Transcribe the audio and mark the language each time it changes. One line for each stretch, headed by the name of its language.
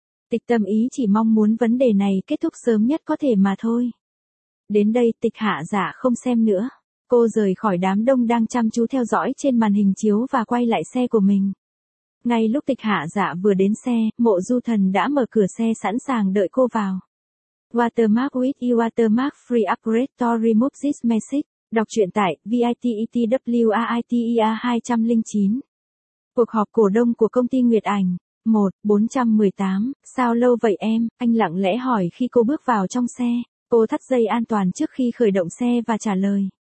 Vietnamese: Tịch Tâm Ý chỉ mong muốn vấn đề này kết thúc sớm nhất có thể mà thôi. Đến đây, Tịch Hạ Giả không xem nữa. Cô rời khỏi đám đông đang chăm chú theo dõi trên màn hình chiếu và quay lại xe của mình. Ngay lúc Tịch Hạ Giả vừa đến xe, Mộ Du Thần đã mở cửa xe sẵn sàng đợi cô vào.
English: Watermark with Watermark Free Upgrade to Remove This Message.
Vietnamese: Đọc truyện tại VITETWAITER209. Cuộc họp cổ đông của công ty Nguyệt Ảnh. 1/418. Sao lâu vậy em? Anh lặng lẽ hỏi khi cô bước vào trong xe. Cô thắt dây an toàn trước khi khởi động xe và trả lời.